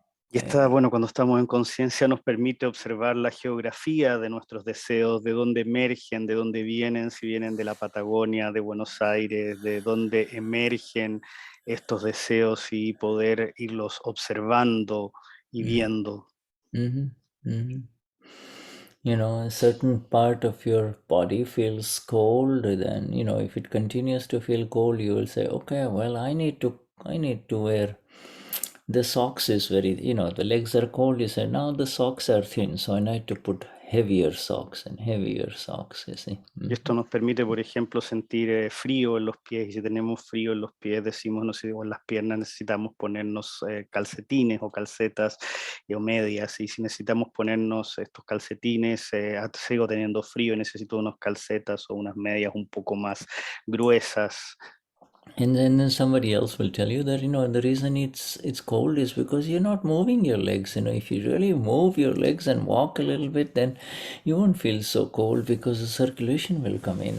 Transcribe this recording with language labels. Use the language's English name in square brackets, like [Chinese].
[Spanish] Y esta, bueno, cuando estamos en conciencia nos permite observar la geografía de nuestros deseos, de dónde emergen, de dónde vienen, si vienen de la Patagonia, de Buenos Aires, de dónde emergen estos deseos y poder irlos observando y viendo. [English] A certain part of your body feels cold, then, if it continues to feel cold, you will say, okay, well, I need to wear the socks is very, the legs are cold, you say, now the socks are thin, so I need to put heavier socks, you see. [Spanish] Y esto nos permite, por ejemplo, sentir frío en los pies, y si tenemos frío en los pies, decimos, no sé, o en las piernas necesitamos ponernos calcetines o calcetas o medias, y si necesitamos ponernos estos calcetines, sigo teniendo frío y necesito unas calcetas o unas medias un poco más gruesas. [English] And then somebody else will tell you that, the reason it's cold is because you're not moving your legs. If you really move your legs and walk a little bit, then you won't feel so cold because the circulation will come in.